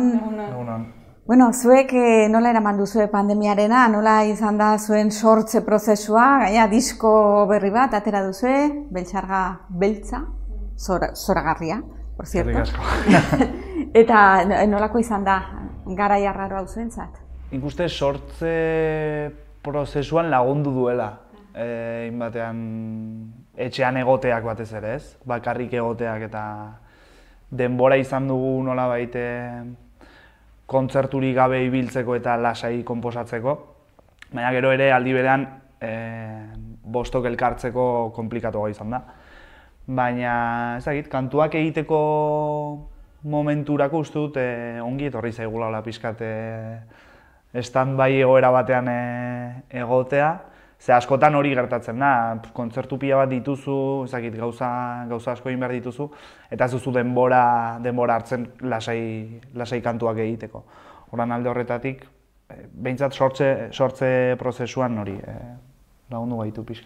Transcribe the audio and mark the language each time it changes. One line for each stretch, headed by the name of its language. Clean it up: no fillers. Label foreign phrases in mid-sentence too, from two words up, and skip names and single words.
Basque: Egunon. Bueno, zuek nola eraman duzue pandemiarena, nola izan da zuen sortze prozesua, gaina disko berri bat, atera duzue, Beltxarga beltza, zoragarria,
Spanish: por cierto.
Basque: Eta nolako izan da, garai arraro hau zuentzat? Ikuste sortze prozesuan lagundu duela, batean etxean egoteak batez ere, ez? Bakarrik egoteak eta denbora izan dugu nolabait kontzerturik gabe ibiltzeko eta lasai konposatzeko. Baina gero ere aldi berean bostok elkartzeko konplikatua izan da. Baina ez dakit, kantuak egiteko momenturako uste dut ongi etorri zaigula pixkat stand-by egoera batean egotea. Ze askotan hori gertatzen da, kontzertu pila bat dituzu, ez dakit, gauza asko egin behar dituzu, eta ez duzu denbora hartzen lasai kantuak egiteko. Horren alde horretatik, behintzat sortze prozesuan hori lagundu gaitu pixkat.